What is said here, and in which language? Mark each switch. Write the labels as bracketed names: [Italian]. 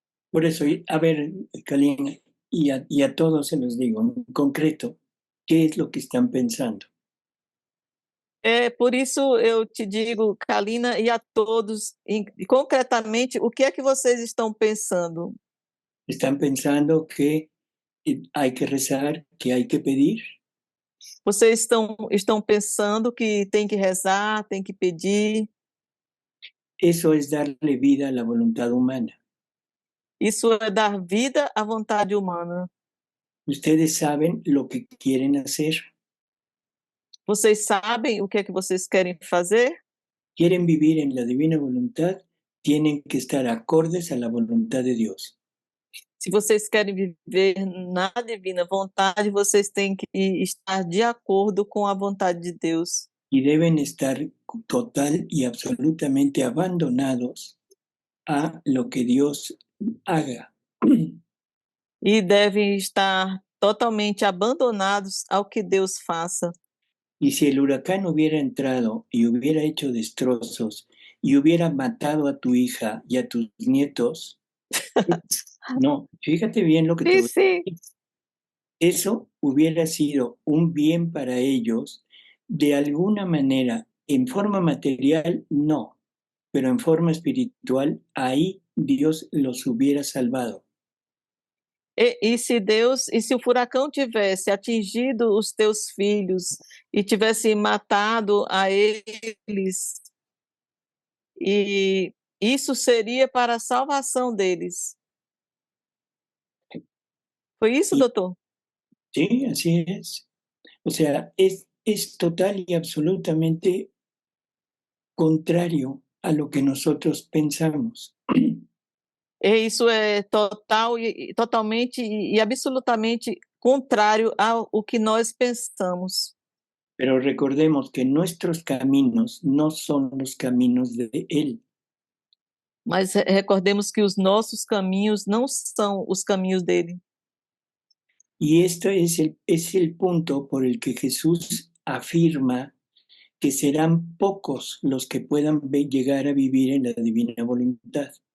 [Spanish] Por eso, a ver, Kalina, y a todos se los digo, en concreto, ¿qué es lo que están pensando? [Portuguese] Por isso eu te digo, Kalina, e a todos, concretamente, o que é que vocês estão pensando? [Spanish] ¿Están pensando que hay que rezar, que hay que pedir? [Portuguese] Vocês estão pensando que tem que rezar, tem que pedir? [Spanish] Eso es darle vida a la voluntad humana. [Portuguese] Isso é dar vida à vontade humana. [Spanish] ¿Ustedes saben lo que quieren hacer? [Portuguese] Vocês sabem o que é que vocês querem fazer? [Spanish] Quieren vivir en la divina voluntad, tienen que estar acordes a la voluntad de Dios. [Portuguese] se vocês querem viver na divina vontade, vocês têm que estar de acordo com a vontade de Deus. [Spanish] Y deben estar total y absolutamente abandonados a lo que Dios haga. [Portuguese] E devem estar totalmente abandonados ao que Deus faça. [Spanish] Y si el huracán hubiera entrado y hubiera hecho destrozos y hubiera matado a tu hija y a tus nietos, no, fíjate bien lo que te voy a decir. Eso hubiera sido un bien para ellos, de alguna manera, en forma material, no, pero en forma espiritual, ahí Dios los hubiera salvado. [Portuguese] E se o furacão tivesse atingido os teus filhos e tivesse matado a eles, e isso seria para a salvação deles. Foi isso, doutor? [Spanish] Sí, así es. O sea, es total y absolutamente contrario a lo que nosotros pensamos. [Portuguese] E isso é totalmente e absolutamente contrário ao que nós pensamos. [Spanish] Pero recordemos que nuestros caminos no son los caminos de Él. [Portuguese] Mas recordemos que os nossos caminhos não são os caminhos dele. [Spanish] Y esto es el punto por el que Jesús afirma que serán pocos los que puedan llegar a vivir en la divina voluntad.